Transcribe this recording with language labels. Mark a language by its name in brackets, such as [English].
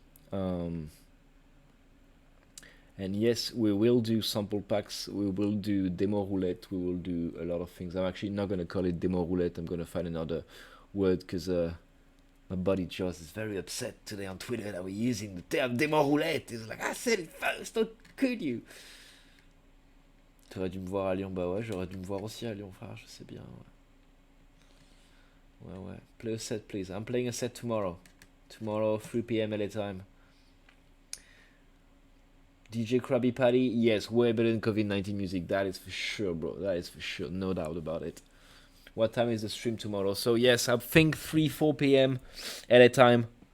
[English] And yes, we will do sample packs, we will do demo roulette, we will do a lot of things. I'm actually not going to call it demo roulette, I'm going to find another word, because my buddy Joss is very upset today on Twitter that we're using the term demo roulette. He's like, I said it first, how could you? [French] T'aurais dû me voir à Lyon, bah ouais, j'aurais dû me voir aussi à Lyon, frère, je sais bien, ouais. [English] Play a set, please. I'm playing a set tomorrow. Tomorrow, 3 p.m. LA time. DJ Krabby Patty, yes, way better than COVID-19 music. That is for sure, bro. That is for sure, no doubt about it. What time is the stream tomorrow? So yes, I think 3-4 p.m. LA time.